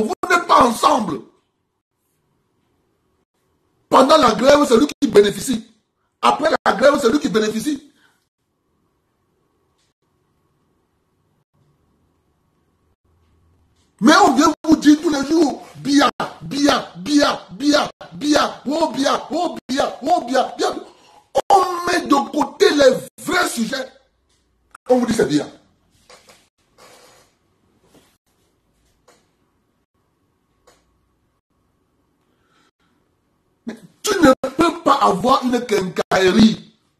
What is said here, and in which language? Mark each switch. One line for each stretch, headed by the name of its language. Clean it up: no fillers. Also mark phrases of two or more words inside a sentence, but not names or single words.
French: Vous n'êtes pas ensemble. Pendant la grève, c'est lui qui bénéficie. Après la grève, c'est lui qui bénéficie. Mais on vient vous dire tous les jours, Bia, Bia, Bia, Bia, Bia, oh Bia, oh Bia, oh Bia, Bia. On met de côté les vrais sujets. On vous dit c'est Bia. Mais tu ne peux pas avoir une quincaillerie.